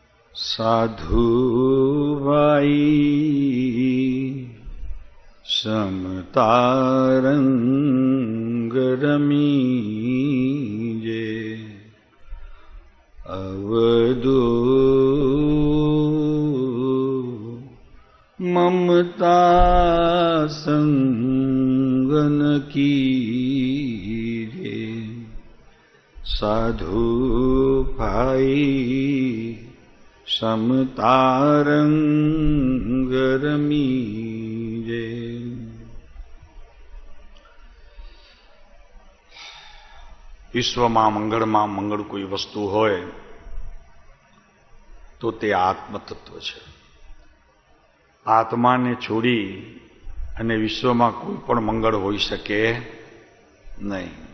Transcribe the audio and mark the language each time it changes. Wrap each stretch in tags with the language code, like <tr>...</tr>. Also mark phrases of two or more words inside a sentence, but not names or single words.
<raj>साधु भाई समतारंग रमीजे अवधू ममता संगन कीजे। साधु भाई समतारंग रमीजे।</raj> <gu>વિશ્વમાં મંગળમાં મંગળ કોઈ વસ્તુ હોય તો તે આત્મતત્વ છે. આત્માને છોડી અને વિશ્વમાં કોઈ પણ મંગળ હોઈ શકે નહીં.</gu>